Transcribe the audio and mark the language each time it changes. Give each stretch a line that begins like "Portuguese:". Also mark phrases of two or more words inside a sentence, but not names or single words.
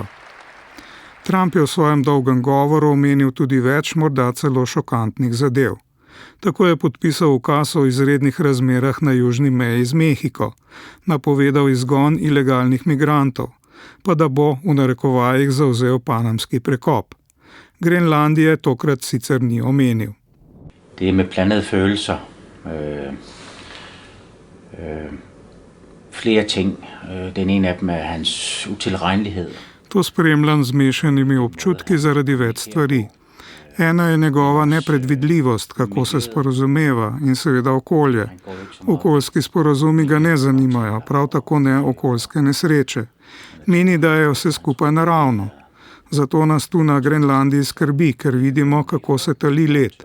Slovenian: Trump je v svojem dolgem govoru omenil tudi več, morda celo šokantnih zadev. Tako je podpisal ukaz o izrednih razmerah na južni meji z Mehiko, napovedal izgon ilegalnih migrantov, pa da bo v narekovajih zavzel panamski prekop. Grenlandije tokrat sicer ni omenil.
Danish: Det er med blandede følelser. Flere ting. Den ene af dem er hans utilregnelighed.
Slovenian: To spremljam z mešanimi občutki zaradi več stvari. Ena je njegova nepredvidljivost, kako se sporazumeva, in seveda okolje. Okoljski sporazumi ga ne zanimajo, prav tako ne okoljske nesreče. Meni, da je vse skupaj naravno. Zato nas tu na Grenlandiji skrbi, ker vidimo, kako se tali led.